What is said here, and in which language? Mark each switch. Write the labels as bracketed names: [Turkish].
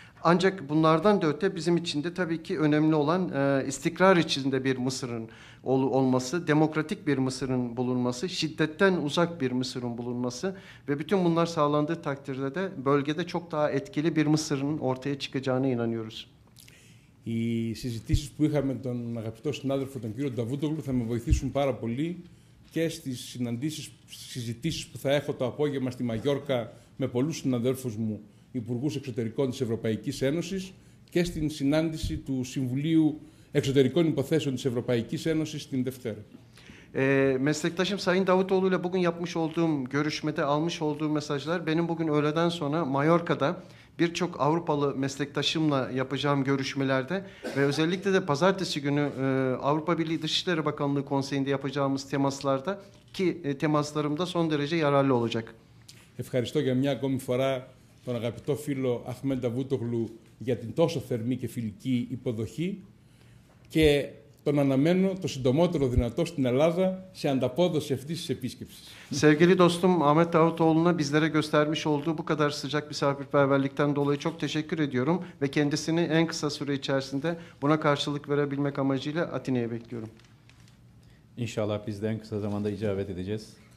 [Turkish] Ancak bunlardan da öte bizim için de tabii ki önemli olan istikrar içinde bir Mısır'ın olması, demokratik bir Mısır'ın bulunması, şiddetten uzak bir Mısır'ın bulunması ve bütün bunlar sağlandığı takdirde de bölgede çok daha etkili bir Mısır'ın ortaya çıkacağına inanıyoruz. [Greek] Οι συζητήσεις που είχαμε τον αγαπητό συνάδελφο, τον κύριο Νταβούτογλου, θα με βοηθήσουν πάρα πολύ και στις συζητήσεις που θα έχω το απόγευμα στη Μαγιόρκα με πολλούς συναδέλφους μου, υπουργούς εξωτερικών της Ευρωπαϊκής Ένωσης, και στην συνάντηση του Συμβουλίου Εξωτερικών Υποθέσεων της Ευρωπαϊκής Ένωσης την Δευτέρα. [Turkish] Meslektaşım Sayın Davutoğlu ile bugün yapmış olduğum görüşmede almış olduğum mesajlar benim bugün öğleden sonra Mallorca'da birçok Avrupalı meslektaşımla yapacağım görüşmelerde ve özellikle de pazartesi günü Avrupa Birliği Dışişleri Bakanlığı Konseyi'nde yapacağımız temaslarda ki temaslarımda son derece yararlı olacak. [Greek] Ευχαριστώ για μια ακόμη φορά τον αγαπητό φίλο Αχμέν Νταβούτογλου για την τόσο θερμή και φιλική υποδοχή και τον αναμένω το συντομότερο δυνατό στην Ελλάδα σε ανταπόδοση αυτής της επίσκεψης. [Turkish] Sevgili dostum Ahmet Davutoğlu'na bizlere göstermiş olduğu bu kadar sıcak misafirperverlikten dolayı çok teşekkür ediyorum ve kendisini en kısa süre içerisinde buna karşılık verebilmek amacıyla Atina'ya bekliyorum. İnşallah biz de en kısa zamanda icabet edeceğiz.